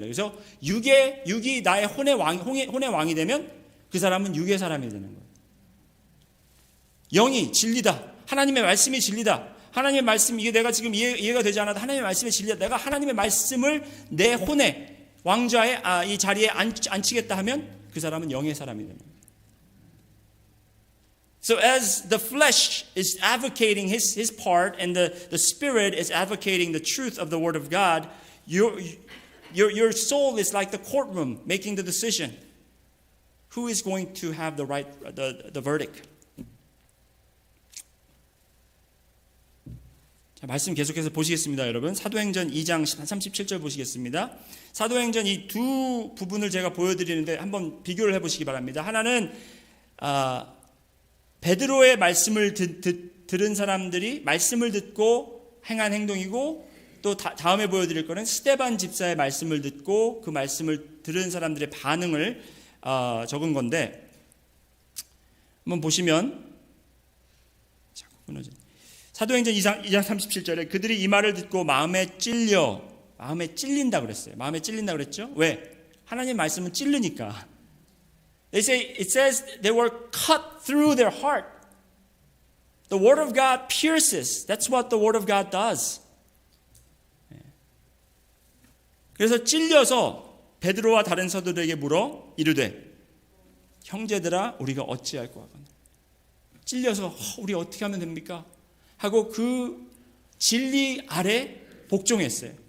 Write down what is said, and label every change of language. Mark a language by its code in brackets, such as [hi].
[ko] 그래서 육이 나의 혼의 왕이 되면 그 사람은 육의 사람이 되는 거예요. 영이 진리다. 하나님의 말씀이 진리다. 하나님의 말씀, 이게 내가 지금 이해가 되지 않아도 하나님의 말씀이 진리다. 내가 하나님의 말씀을 내 혼의 왕좌의 이 자리에 앉히겠다 하면 그 사람은 영의 사람이 되는 거예요. [en] So as the flesh is advocating his part and the spirit is advocating the truth of the word of God, your soul is like the courtroom making the decision. Who is going to have the verdict? [ko] 자, 말씀 계속해서 보시겠습니다, 여러분. 사도행전 2장 37절 보시겠습니다. 사도행전 이 두 부분을 제가 보여드리는데 한번 비교를 해보시기 바랍니다. 하나는 베드로의 말씀을 들은 사람들이 말씀을 듣고 행한 행동이고, 또 다음에 보여드릴 거는 스데반 집사의 말씀을 듣고 그 말씀을 들은 사람들의 반응을 적은 건데, 한번 보시면 자꾸 끊어져. 사도행전 2장 37절에 그들이 이 말을 듣고 마음에 찔린다 그랬어요. 마음에 찔린다 그랬죠? 왜? 하나님 말씀은 찔르니까. [en] It says they were cut through their heart. The word of God pierces. That's what the word of God does. [ko] 그래서 찔려서 베드로와 다른 사도들에게 물어 이르되 형제들아 우리가 어찌할 것 같나. 찔려서 우리 어떻게 하면 됩니까? 하고 그 진리 아래 복종했어요.